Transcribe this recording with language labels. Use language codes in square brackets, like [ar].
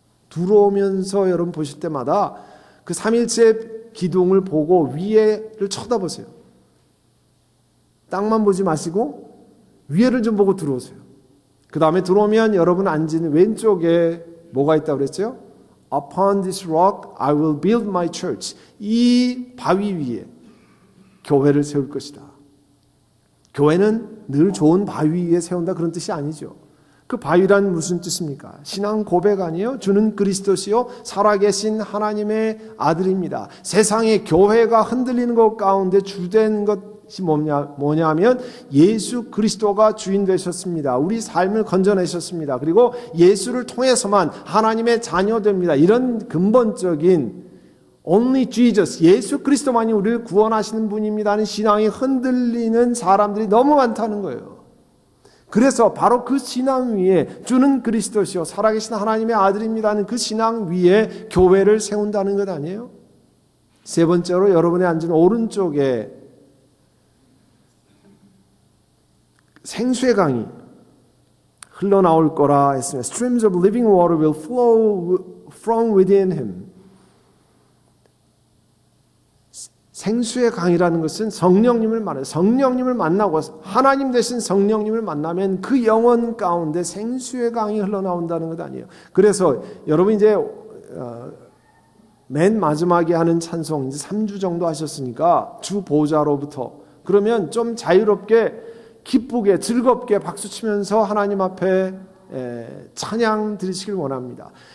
[ko] 들어오면서 여러분 보실 때마다 그 삼일체 기둥을 보고 위에를 쳐다보세요. 땅만 보지 마시고 위에를 좀 보고 들어오세요. 그 다음에 들어오면 여러분 앉은 왼쪽에 뭐가 있다고 그랬죠? [en] Upon this rock I will build my church. [ko] 이 바위 위에 교회를 세울 것이다. 교회는 늘 좋은 바위 위에 세운다, 그런 뜻이 아니죠. 그 바위란 무슨 뜻입니까? 신앙 고백 아니에요? 주는 그리스도시요 살아계신 하나님의 아들입니다. 세상에 교회가 흔들리는 것 가운데 주된 것 것이 뭐냐면 예수 그리스도가 주인 되셨습니다. 우리 삶을 건져내셨습니다. 그리고 예수를 통해서만 하나님의 자녀 됩니다. 이런 근본적인 [en] Only Jesus, [ko] 예수 그리스도만이 우리를 구원하시는 분입니다 하는 신앙이 흔들리는 사람들이 너무 많다는 거예요. 그래서 바로 그 신앙 위에 주는 그리스도시요 살아계신 하나님의 아들입니다 하는 그 신앙 위에 교회를 세운다는 것 아니에요? 세 번째로 여러분이 앉은 오른쪽에 생수의 강이 흘러나올 거라 했습니다. [en] Streams of living water will flow from within him. [ko] 생수의 강이라는 것은 성령님을 말해요. 성령님을 만나고 하나님 대신 성령님을 만나면 그 영혼 가운데 생수의 강이 흘러나온다는 것 아니에요. 그래서 여러분 이제 맨 마지막에 하는 찬송 이제 3주 정도 하셨으니까 주 보좌로부터 그러면 좀 자유롭게 기쁘게 즐겁게 박수치면서 하나님 앞에 찬양 드리시길 원합니다.